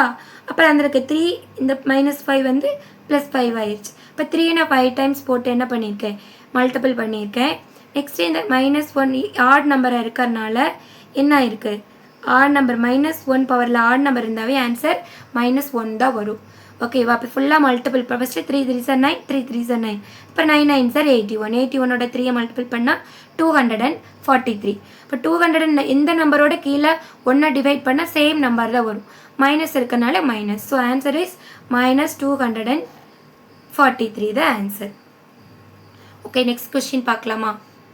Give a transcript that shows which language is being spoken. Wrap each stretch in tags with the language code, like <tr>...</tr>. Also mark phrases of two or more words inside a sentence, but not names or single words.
<ta>அப்புறம் அந்த இருக்க 3 இந்த -5 வந்து +5 ஆயிடுச்சு. இப்போ 3 நான் 5 டைம்ஸ் போட்டு என்ன பண்ணியிருக்கேன், மல்டிபிள் பண்ணியிருக்கேன். நெக்ஸ்ட்டு இந்த -1</ta> <en>odd number</en> <ta>இருக்கிறதுனால என்ன ஆயிருக்கு,</ta> <en>odd number -1 power odd number</en> <ta>இருந்தாவே ஆன்சர் -1 தான் வரும். ஓகேவா, இப்போ ஃபுல்லாக</ta> <en>multiple first 3 3s are 9 3 3s are 9. இப்போ 9 9s are 81.</en> <ta>81ஓட 3யை மல்டிபிள் பண்ணால் 243. இப்போ 200 எந்த நம்பரோட கீழே 1 டிவைட் பண்ணால்</ta> <en>same number</en> <ta>தான் வரும், மைனஸ் இருக்கனால மைனஸ்.</ta> <en>So answer is -243 the answer. okay, next question</en> <ta>பார்க்கலாமா.</ta>